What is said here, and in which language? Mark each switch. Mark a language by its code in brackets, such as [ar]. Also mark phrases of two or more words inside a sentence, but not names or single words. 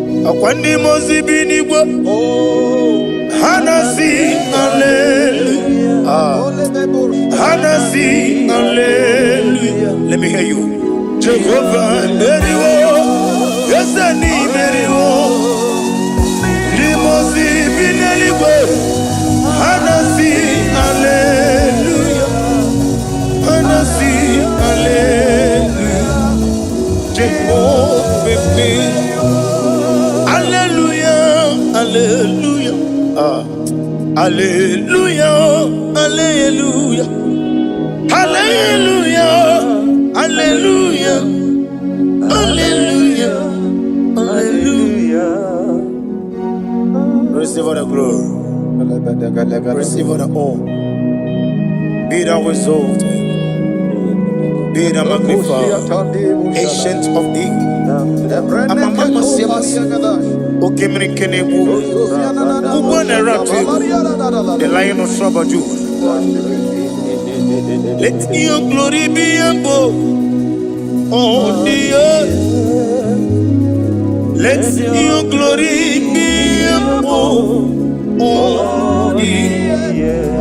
[ig] Ọkwa ndị mmụọ ozi bi n'igwe. Ha na-asị, "Hallelujah." Ah. Ha na-asị, [en] "Hallelujah." Let me hear you. [ig] Jehovah meriwo. Eze ni meriwo. Ndị mmụọ ozi bi n'eluigwe. Ha na-asị, "Hallelujah." Ha na-asị, "Hallelujah." Jehovah meriwo. [en] Hallelujah, hallelujah. Ah. Hallelujah, hallelujah. Hallelujah, hallelujah. Hallelujah, hallelujah. Receive all the glory. Receive all the honor. Be thou exalted. Be thou magnified. Ancient of days. [ig] Amama masi amasi. Oke mmiri nke na-egbu. Ugwu na-eru atụ egwu. [en] The Lion of Tribe of Judah. Let your glory be above all the earth. Let your glory be above all the earth.